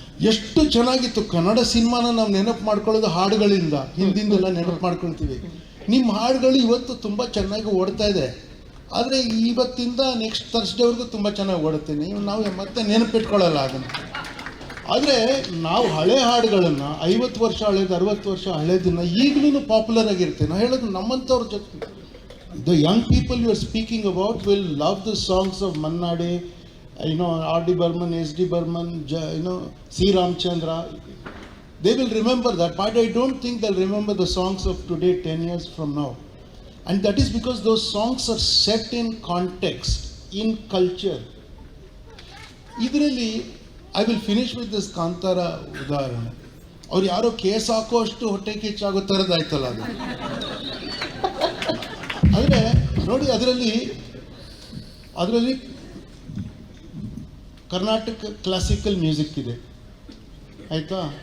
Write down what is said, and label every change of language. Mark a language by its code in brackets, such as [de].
[kn] ಎಷ್ಟು ಚೆನ್ನಾಗಿತ್ತು ಕನ್ನಡ ಸಿನಿಮಾನ ನಾವು ನೆನಪು ಮಾಡ್ಕೊಳ್ಳೋದು ಹಾಡುಗಳಿಂದ, ಹಿಂದಿಂದೆಲ್ಲ ನೆನಪು ಮಾಡ್ಕೊಳ್ತೀವಿ. ನಿಮ್ಮ ಹಾಡುಗಳು ಇವತ್ತು ತುಂಬ ಚೆನ್ನಾಗಿ ಓಡ್ತಾ ಇದೆ, ಆದರೆ ಇವತ್ತಿಂದ ನೆಕ್ಸ್ಟ್ ಥರ್ಸ್ಡೇವರೆಗೂ ತುಂಬ ಚೆನ್ನಾಗಿ ಓಡುತ್ತೆ. ನಾವು ಮತ್ತೆ ನೆನಪಿಟ್ಕೊಳ್ಳಲ್ಲ ಅದನ್ನು. ಆದರೆ ನಾವು ಹಳೆ ಹಾಡುಗಳನ್ನು 50 ವರ್ಷ ಹಳೇದು 60 ವರ್ಷ ಹಳೇದನ್ನು ಈಗಲೂ ಪಾಪ್ಯುಲರ್ ಆಗಿರುತ್ತೆ. ನಾವು ಹೇಳೋದು ನಮ್ಮಂಥವ್ರ ಜೊತೆ [en] the young people you are speaking about will love the songs of Mannade, R.D. Burman, S.D. Burman, C. Ramchandra. They will remember that, but I don't think they'll remember the songs of today 10 years from now. And that is because those songs are set in context, in culture. ಇದರಲ್ಲಿ I will finish with this Kantara ಉದಾಹರಣೆ. [kn] ಅವ್ರು ಯಾರೋ case ಹಾಕೋ ಅಷ್ಟು ಹೊಟ್ಟೆ ಕಿಚ್ಚಾಗೋ ಥರದ್ದಾಯ್ತಲ್ಲ ಅದು. ಆದರೆ ನೋಡಿ, ಅದರಲ್ಲಿ ಕರ್ನಾಟಕ ಕ್ಲಾಸಿಕಲ್ ಮ್ಯೂಸಿಕ್ ಇದೆ, ಆಯಿತಾ?